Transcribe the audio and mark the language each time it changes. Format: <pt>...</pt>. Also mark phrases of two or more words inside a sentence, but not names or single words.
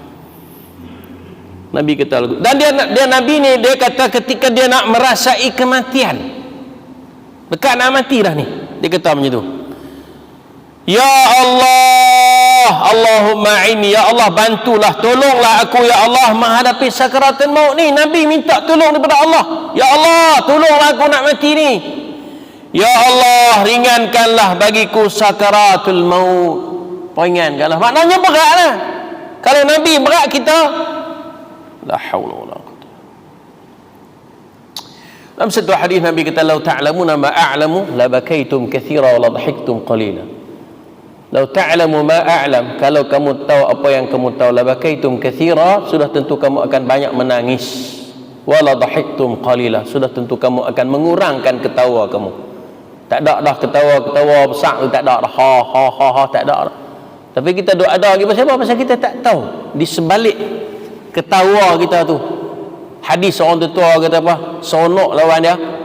<ms>Nabi kata, dan dia Nabi ni, dia kata ketika dia nak merasai kematian, dekat nak mati dah ni, dia kata macam tu, ya Allah,</ms> <ar>اللهم إني,</ar> <ms>ya Allah bantulah, tolonglah aku ya Allah menghadapi sakaratul maut ni. Nabi minta tolong daripada Allah, ya Allah tolonglah aku nak mati ni, ya Allah ringankanlah bagiku sakaratul maut, ringankanlah. Maknanya berat lah. Kalau Nabi berat, kita</ms> <ar>لا حول ولا قوة.</ar> <ms>Dalam satu hadis Nabi kata,</ms> <ar>"لو تعلمون ما أعلم لبكيتم كثيرا ولضحكتم قليلا." لو تعلمو ما أعلم,</ar> <ms>kalau kamu tahu apa yang kamu tahu,</ms> <ar>لبكيتم كثيرا,</ar> <ms>sudah tentu kamu akan banyak menangis,</ms> <ar>ولضحكتم قليلا,</ar> <ms>sudah tentu kamu akan mengurangkan ketawa kamu. Tak ada dah ketawa besar tu, tak ada dah ha, tak ada dah. Tapi kita duk ada lagi pasal apa? Pasal kita tak tahu di sebalik ketawa kita tu. Hadis orang tua kata apa? Sonok lawan dia.</ms>